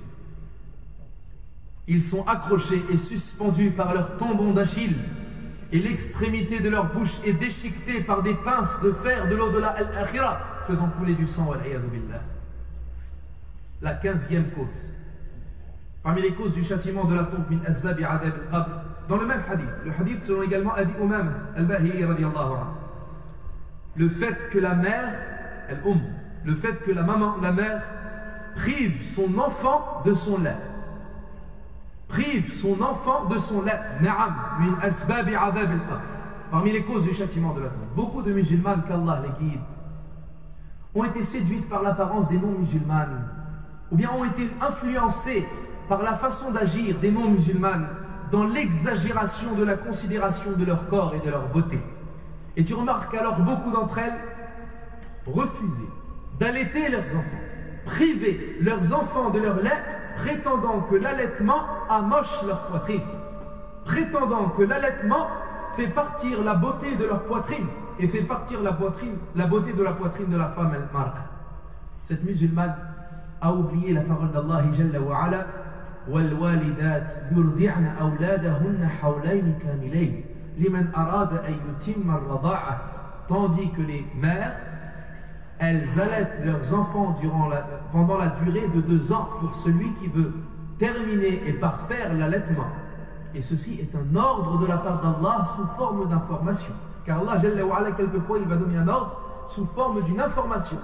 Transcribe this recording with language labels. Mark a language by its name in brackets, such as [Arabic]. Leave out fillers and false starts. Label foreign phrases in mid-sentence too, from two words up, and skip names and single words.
[French] Ils sont accrochés et suspendus par leur tendon d'Achille et l'extrémité de leur bouche est déchiquetée par des pinces de fer de l'au-delà al-akhira faisant couler du sang. La 15e cause, parmi les causes du châtiment de la tombe, [Arabic] من أسباب عذاب القبر, [French] dans le même hadith, le hadith selon également Abi Umama al-Bahili [Arabic] رضي الله عنه, [French] le fait que la mère, le fait que la mère prive son enfant de son lait. Prive son enfant de son lait. [Arabic] نعم، من أسباب عذاب القبر. [French] Parmi les causes du châtiment de la tombe. Beaucoup de musulmanes, qu'Allah les guide, ont été séduites par l'apparence des non-musulmanes, ou bien ont été influencées par la façon d'agir des non-musulmanes dans l'exagération de la considération de leur corps et de leur beauté. Et tu remarques alors beaucoup d'entre elles refusaient d'allaiter leurs enfants, priver leurs enfants de leur lait, prétendant que l'allaitement amoche leur poitrine, prétendant que l'allaitement fait partir la beauté de leur poitrine et fait partir la beauté de la poitrine de la femme al-mar'a. Cette musulmane a oublié la parole d'Allah [Arabic] جل وعلا: وَالْوَالِدَاتِ يُرْضِعْنَ أَوْلَادَهُنَّ حَوْلَيْنِ كَامِلَيْنِ لِمَنْ أَرَادَ أَنْ يُتِمَّ الرَّضَاعَةَ. [French] Tandis que les mères, elles allaitent leurs enfants pendant la durée de 2 ans pour celui qui veut terminer et parfaire l'allaitement. Et ceci est un ordre de la part d'Allah sous forme d'information. Car Allah [Arabic] جل وعلا, [French] quelquefois, il va donner un ordre sous forme d'une information.